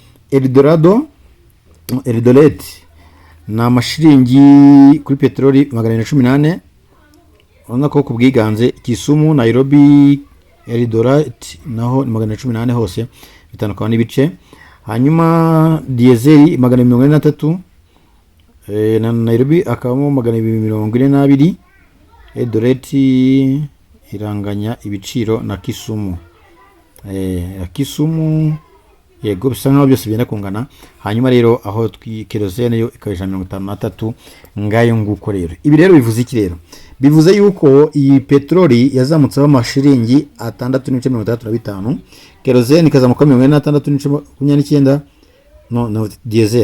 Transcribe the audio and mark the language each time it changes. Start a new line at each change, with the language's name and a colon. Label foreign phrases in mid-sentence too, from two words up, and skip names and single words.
Kinyarwanda: Eldoret na amashiringi kuri petroli 118, urabona ko ku bwiganze. Kisumu, Nairobi, Eldoret naho 118 hose bitandukanye n'ibice. Hanyuma diesel 243, na Nairobi akabamo 242, Eldoret iranganya ibiciro na Kisumu. Kisumu yego bisa nkaho byose bigenda kungana. Hanyuma rero aho kerosene yo ikabisha 53 ngayo nguko rero. Ibi rero bivuze iki rero? Bivuze yuko iyi petroli yazamutse amashiringi 6.35, kerosene ikazamuka 86.29, no diesel.